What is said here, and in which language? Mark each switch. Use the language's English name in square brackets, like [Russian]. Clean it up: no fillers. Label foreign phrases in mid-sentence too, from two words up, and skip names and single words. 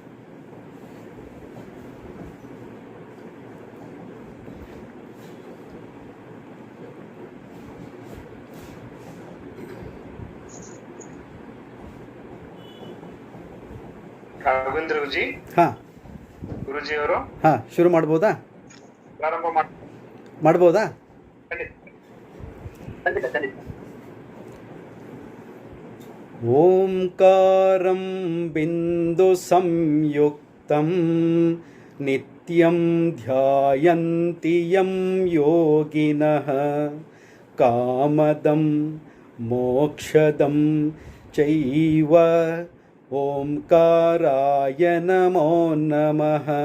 [Kannada] ರಾಘವೇಂದ್ರ ಗುರುಜಿ, ಗುರುಜಿ ಅವರು ಶುರು ಮಾಡ್ಬೋದಾ? ಪ್ರಾರಂಭ ಮಾಡ್ಬೋದಾ? [Sanskrit] ಓಂಕಾರಂ ಬಿಂದು ಸಂಯುಕ್ತಂ ನಿತ್ಯಂ ಧ್ಯಾಯಂತಿ ಯಂ ಯೋಗಿನಃ ಕಾಮದಂ ಮೋಕ್ಷದಂ ಚೈವ ಓಂಕಾರಾಯ ನಮೋ ನಮಃ.